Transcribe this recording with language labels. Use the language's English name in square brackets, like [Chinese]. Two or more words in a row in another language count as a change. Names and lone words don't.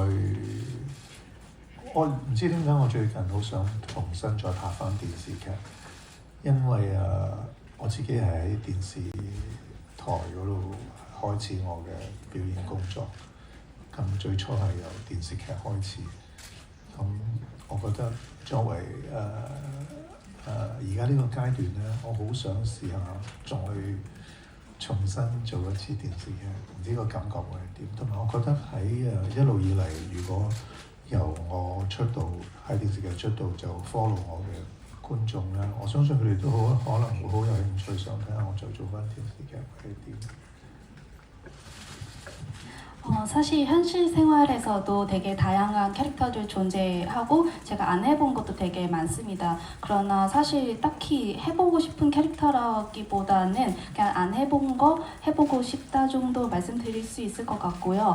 [Cantonese] 我唔知點解我最近好想重新再拍翻電視劇，因為我自己係喺電視台嗰度開始我嘅表演工作，咁最初係由電視劇開始，咁我覺得作為而家呢個階段咧，我好想試下再重新做一次電視劇，唔知個感覺會係點。同埋我覺得喺一路以嚟，如果由我出道喺電視劇出道就 follow 我嘅觀眾咧，我相信佢哋都好可能會好有興趣，想睇下我再做翻電視劇係點。 [Korean] 사실 현실 생활에서도 되게 다양한 캐릭터들 존재하고 제가 안 해본 것도 되게 많습니다. 그러나 사실 딱히 해보고 싶은 캐릭터라기보다는 그냥 안 해본 거 해보고 싶다 정도 말씀드릴 수 있을 것 같고요.